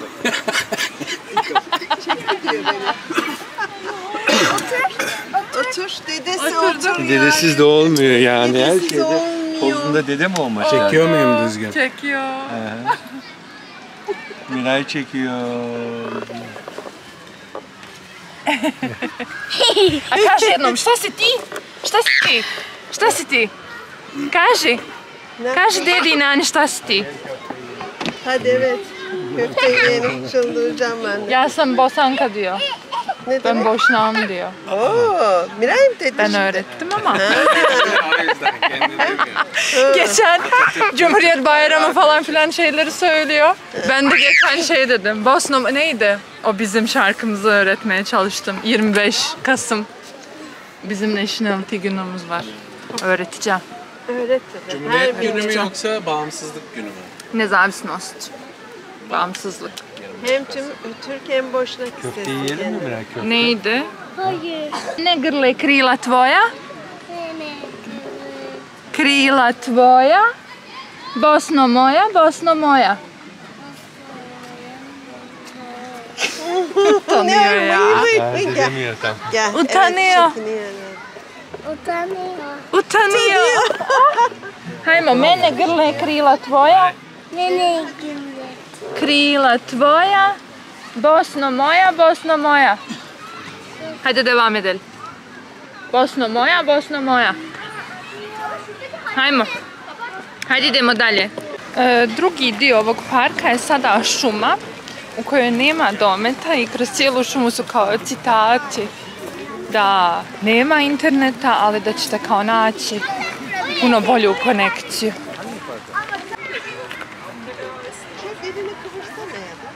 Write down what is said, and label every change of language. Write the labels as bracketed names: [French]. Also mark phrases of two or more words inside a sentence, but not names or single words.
[Turkish] Otur. Dedesi otur. Dedesiz de olmuyor yani. Her Dedesiz şeyde olmuyor. pozunda dede mi olmak? Çekiyor muyum düzgün? Çekiyor. Miray çekiyor. [Bosnian] A kaži jednom, šta si ti? Šta si ti? Kaži. Kaži dedi i nani šta si ti? [Turkish] Hadi evet. Köfte yiyelim. Çıldıracağım ben de. [Bosnian] Ja sam Bosanka [Turkish] diyor. Ne Ben demek? Bošnjam diyor. Oo, Miray mı dedi? Ben öğrettim ama. zaten kendi demiyor. Geçen Cumhuriyet Bayramı falan filan şeyleri söylüyor. Ben de geçen şey dedim. Bosna neydi? O bizim şarkımızı öğretmeye çalıştım. 25 Kasım. Bizim Nationality günümüz var. Öğreteceğim. Öğret dedi. Cumhuriyet günü mü yoksa bağımsızlık günü mü? Nezavisnost. Bağımsızlık. Hem Türk hem Boşnak Köfteyi istedi. yiyelim mi merak köfte? Neydi? Hayır. [Bosnian] Ne grle krila tvoja? [Turkish] Ne? [Bosnian] Krila tvoja. Bosno moja, Bosno moja. [Turkish] Utanıyor ya. Bence demiyor tam. Gel. Utanıyor. Evet, çekiniyor. Utanıyor. Utanıyor. [Bosnian] Hajmo, mene grle krila tvoja. [Turkish] Ne güllet? [Bosnian] Krila tvoja. Bosno moja, Bosno moja. [Turkish] Hajde devam edelim. [Bosnian] Bosno moja, Bosno moja. Hajmo. Hajde idemo dalje. Drugi dio ovog parka je sada šuma u kojoj nema dometa i kroz cijelu šumu su kao citati da nema interneta, ali da ćete kao naći puno bolju konekciju. [Turkish] Çok elini kıvırsana ya da.